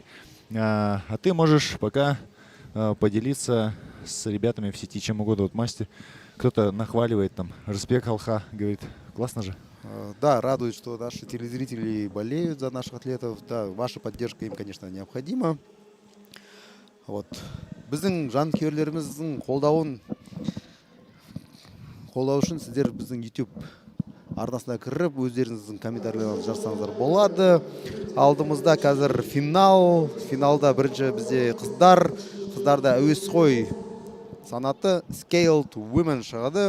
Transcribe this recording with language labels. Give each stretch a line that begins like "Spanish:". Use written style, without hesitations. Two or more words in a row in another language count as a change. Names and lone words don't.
Russian: А ты можешь пока поделиться с ребятами в сети чем угодно. Вот мастер, кто-то нахваливает там, респект Алха, говорит, классно же. Да, радует, что наши телезрители болеют за наших атлетов. Да, ваша поддержка им, конечно, необходима. Вот.
Kazakh: Біздің жанкүйерлеріміздің қолдауын қолдау үшін сіздер біздің YouTube арнасына кіріп өздеріңіздің комментарийлеріңізді жазсаңыздар болады. Алдымызда қазір финал. Финалда бірінші бізде қыздарда әуесқой санаты
English: Scaled Women
Kazakh: шығады.